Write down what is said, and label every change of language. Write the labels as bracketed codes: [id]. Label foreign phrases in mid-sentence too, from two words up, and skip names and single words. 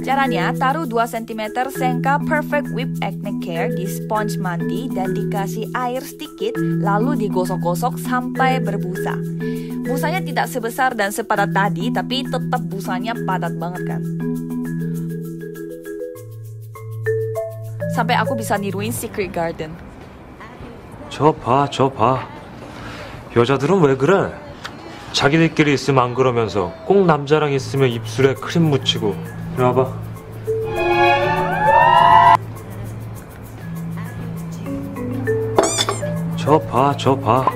[id] Caranya, taruh 2 cm Senka Perfect Whip Acne Care di sponge mandi dan dikasih air sedikit, lalu digosok-gosok sampai berbusa. Busanya tidak sebesar dan sepadat tadi, tapi tetap busanya padat banget kan. Sampai aku bisa niruin Secret Garden. [ko] 저 봐. 여자들은 왜 그래? 자기들끼리 있으면 안 그러면서 꼭 남자랑 있으면 입술에 크림 묻히고. 이리 와봐. 저 봐.